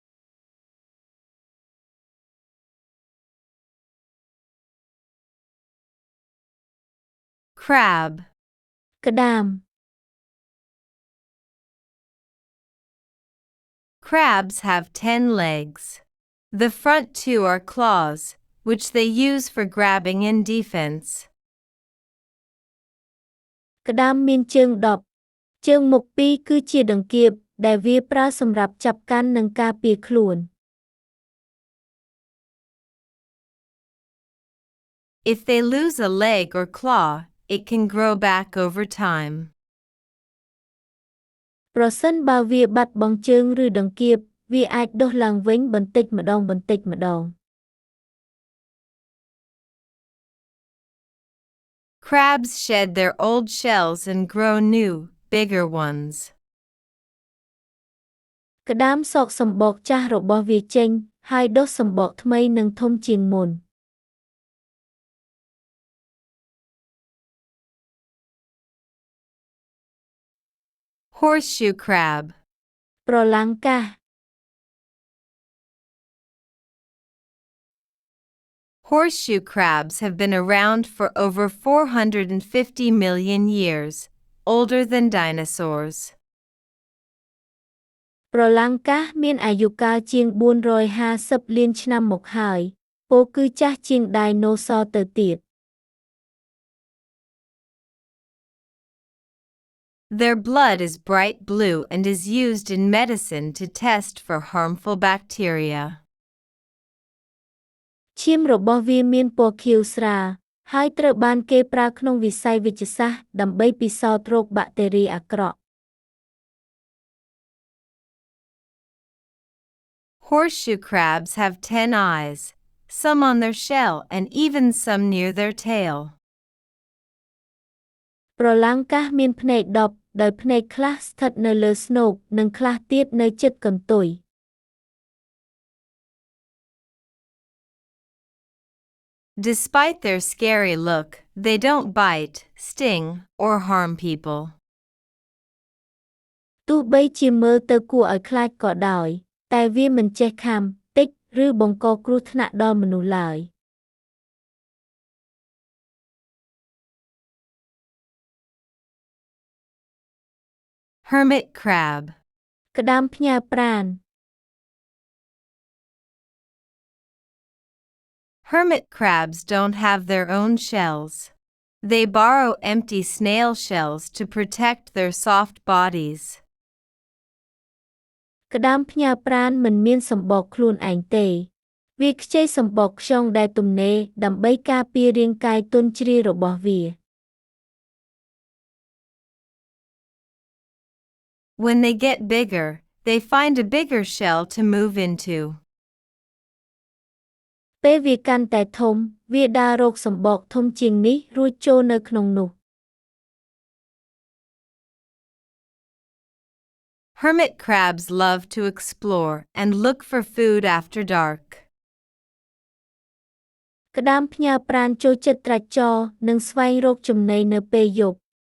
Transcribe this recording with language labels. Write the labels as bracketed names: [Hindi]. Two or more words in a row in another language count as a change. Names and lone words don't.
[English] Crab. [Khmer] ក្តាម [English] Crabs have 10 legs. The front 2 are claws, which they use for grabbing and defense. [Khmer] ក្តាមមានជើង10 ជើងមុខ2គឺជាដង្កៀប ដែលវាប្រើសម្រាប់ចាប់កាន់និងការពារខ្លួន [English] If they lose a leg or claw, it can grow back over time. [Khmer] ប្រសិនបើវាបាត់បង់ជើងឬដង្កៀប វាអាចដុះឡើងវិញបន្តិចម្ដង [English] Crabs shed their old shells and grow new, bigger ones. [Khmer] ក្តាមសកសម្បកចាស់របស់វាចេញ ហើយដុះសម្បកថ្មីនិងធំជាងមុន [English] Horseshoe crab. [Khmer] ប្រឡាំងកាស [English] Horseshoe crabs have been around for over 450 million years, older than dinosaurs. [Khmer] ប្រឡាំងកាសមានអាយុកាលជាង450លានឆ្នាំមកហើយ ពោលគឺចាស់ជាងដាយណូសរទៅទៀត [English] Their blood is bright blue and is used in medicine to test for harmful bacteria. [Khmer] ឈាមរបស់វាមានពណ៌ខៀវស្រាល ហើយត្រូវបានគេប្រើក្នុងវិស័យវេជ្ជសាស្ត្រដើម្បីពិសោធន៍រោគបាក់តេរីអាក្រក់ [English] Horseshoe crabs have 10 eyes, some on their shell and even some near their tail. [Khmer] ប្រឡាំងកាសមានភ្នែក10 ដោយភ្នែកខ្លះស្ថិតនៅលើស្នូក និងខ្លះទៀតនៅជិតកន្ទុយ [English] Despite their scary look, they don't bite, sting, or harm people. [Khmer] ទោះបីជាមើលទៅគួរឲ្យខ្លាចក៏ដោយ តែវាមិនចេះខាំ តិច ឬបង្កគ្រោះថ្នាក់ដល់មនុស្សឡើយ [English] Hermit crab. [Khmer] ក្តាមផ្ញើប្រាណ [English] Hermit crabs don't have their own shells. They borrow empty snail shells to protect their soft bodies. [Khmer] ក្តាមផ្ញើប្រាណមិនមានសម្បកខ្លួនឯងទេ វាខ្ចីសម្បកខ្យងដែលទំនេរ ដើម្បីការពាររាងកាយទន់ជ្រាយរបស់វា [English] When they get bigger, they find a bigger shell to move into. [Khmer] ពេលវាកាន់តែធំ វាដើររកសម្បកធំជាងនេះ រួចចូលនៅក្នុងនោះ [English] Hermit crabs love to explore and look for food after dark. [Khmer] ក្តាមផ្ញើប្រាណចូលចិត្តត្រាច់ចរ និងស្វែងរកចំណីនៅពេលយប់